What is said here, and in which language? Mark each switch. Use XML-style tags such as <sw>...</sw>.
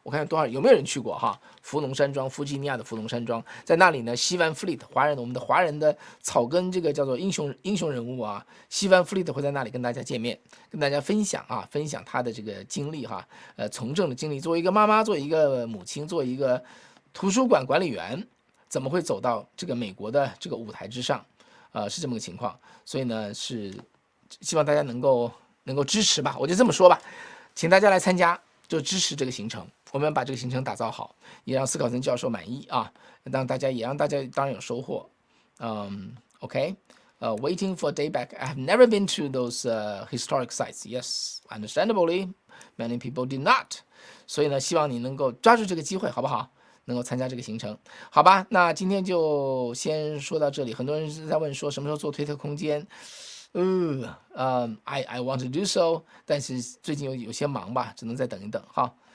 <zh>我看有没有人去过哈？福农山庄，弗吉尼亚的福农山庄，在那里呢，西湾 Fleet 我们的华人的草根这个叫做英雄人物啊，西湾 Fleet 会在那里跟大家见面，跟大家分享他的这个经历哈，从政的经历，作为一个妈妈，作为一个母亲，作为一个图书馆管理员，怎么会走到这个美国的这个舞台之上？是这么个情况，所以呢是。希望大家能够支持吧，我就这么说吧，请大家来参加，就支持这个行程，我们把这个行程打造好，也让斯考森教授满意啊，让大家当然有收获。</zh> <en>OK， waiting for a day back. I have never been to those historic sites. Yes, understandably, many people did not.</en> <zh>所以呢，希望你能够抓住这个机会，好不好？能够参加这个行程，好吧？那今天就先说到这里。很多人在问说什么时候做推特空间。</zh> <en>I want to do so，</en> <zh>但是最近有些忙吧，只能再等一等哈。</zh>